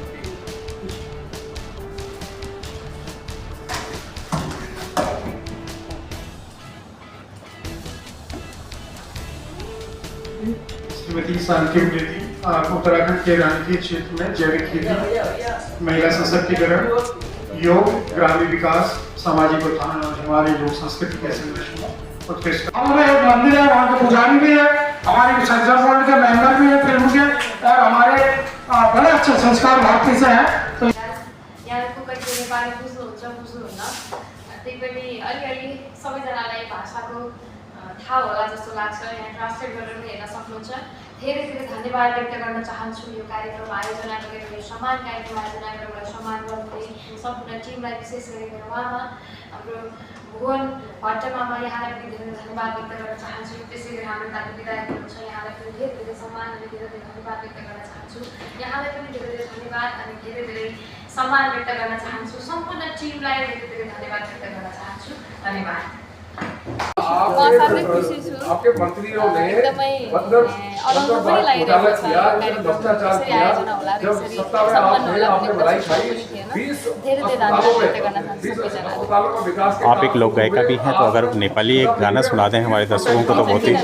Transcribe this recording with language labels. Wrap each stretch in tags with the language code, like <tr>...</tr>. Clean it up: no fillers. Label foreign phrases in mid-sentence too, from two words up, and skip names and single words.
<hi>श्रीमती शांति उप्रेती उत्तराखंड के रानीखेत क्षेत्र में जैविक खेती, महिला सशक्तिकरण, योग, ग्रामीण विकास, सामाजिक उत्थान और हिमालयी लोक संस्कृति के संरक्षण उत्कृष्ट। हमारे एक मंदिर है, वहाँ के पुजारी भी है, हमारे संसद बोर्ड के मेंबर भी है फिल्म के, और हमारे बड़े अच्छे संस्कार भारती से हैं। तो</hi> <ne>यहाँको कति नेपाली बुझ्नुहुन्न त्यही पनि अलिअलि सबैजनालाई भाषाको थाहा होला जस्तो लाग्छ। यहाँ ट्रान्सलेट गरेर पनि हेर्न सक्नुहुन्छ। धेरै धेरै धन्यवाद व्यक्त गर्न चाहन्छु यो कार्यक्रम आयोजना गरेर, यो सम्मान कार्यक्रम आयोजना गरेर सम्मान गर्नुहुने सम्पूर्ण टिमलाई, विशेष गरेर उहाँमा हाम्रो भुवन भट्टमामा, यहाँलाई पनि धेरै धन्यवाद व्यक्त गर्न चाहन्छु। त्यसै गरी हाम्रो दाजु विधायक हुनुहुन्छ, यहाँलाई पनि धेरै धेरै सम्मान अनि धेरै धेरै धन्यवाद व्यक्त गर्न चाहन्छु। यहाँलाई पनि धेरै धेरै धन्यवाद अनि धेरै धेरै सम्मान व्यक्त गर्न चाहन्छु। सम्पूर्ण टिमलाई धेरै धेरै धन्यवाद व्यक्त गर्न चाहन्छु। धन्यवाद।</ne> <hi>आपके मंत्रियों ने मतलब घोटाला किया, भ्रष्टाचार किया, जब सत्ता में आपने बधाई खाई। 20 अस्पतालों का विकास। आप एक लोक गायिका भी हैं, तो अगर नेपाली एक गाना सुना दें हमारे दर्शकों को तो बहुत ही।</hi>